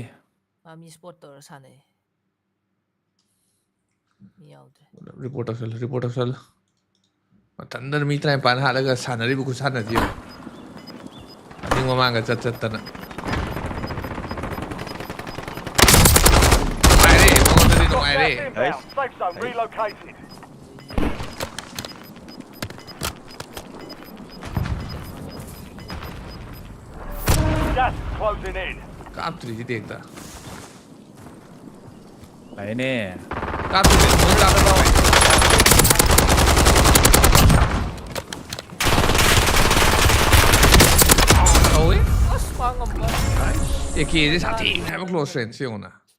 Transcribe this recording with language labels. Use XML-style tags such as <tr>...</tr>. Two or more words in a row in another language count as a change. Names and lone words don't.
<mni>ꯃꯤ ꯁ꯭ꯄꯣꯠ ꯇꯧꯔ ꯁꯥꯟꯅꯩ ꯃꯤ ꯌꯥꯎꯗ꯭ꯔꯦ ꯔꯤꯄꯣꯔꯠ ꯇꯧꯁꯜꯂꯨ ꯃꯊꯟꯗ ꯃꯤ 35 ꯍꯥꯠꯂꯒ ꯁꯥꯟꯅꯔꯤꯕ ꯈꯨꯠꯁꯥꯟꯅꯁꯤ ꯃꯅꯤꯡ ꯃꯃꯥꯡꯒ ꯆꯠꯇꯅ ꯅꯨꯡꯉꯥꯏꯔꯦ</mni> <en>Inbound. Safe zone relocated. Gas is closing in.</en> <mni>ꯀꯥꯞꯇ꯭ꯔꯤꯁꯤ ꯇꯦꯛꯇ ꯂꯥꯛꯑꯦꯅꯦ ꯀꯥꯞꯇ꯭ꯔꯤꯁꯤ ꯃꯣꯏ ꯀꯥꯞꯇ꯭ꯔꯤꯁꯤ ꯇꯧꯋꯦ ꯑꯁ ꯃꯥ ꯉꯝꯕ AKꯁꯦ ꯁꯥꯊꯤꯅꯦ ꯍꯥꯏꯕ</mni> <en>close range</en> <mni>ꯌꯦꯡꯉꯨꯅ</mni>